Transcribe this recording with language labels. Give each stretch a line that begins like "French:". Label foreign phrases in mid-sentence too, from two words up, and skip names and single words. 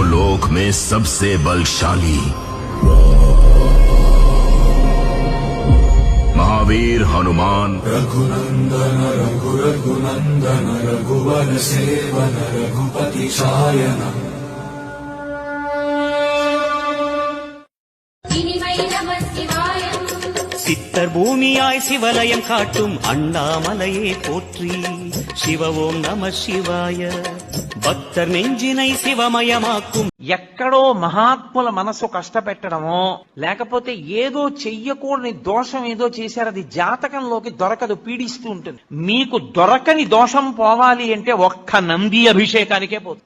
Hindi: लोक में सबसे बलशाली महावीर हनुमान। रघुनंदन रघुनंदन रघुवर सेवन रघुपति शायन।
Tamil: சித்தர் பூமியாய் சிவலயம் காட்டும் அண்ணாமலையே போற்றி. சிவ ஓம் நம சிவாய. பக்தர் நெஞ்சினை சிவமயமாக்கும்.
Telugu: ఎక్కడో మహాత్ముల మనసు కష్టపెట్టడమో లేకపోతే ఏదో చెయ్యకూడని దోషం ఏదో చేశారు, అది జాతకంలోకి దొరకదు, పీడిస్తూ ఉంటుంది. మీకు దొరకని దోషం పోవాలి అంటే ఒక్క నంది అభిషేకానికే పోతుంది.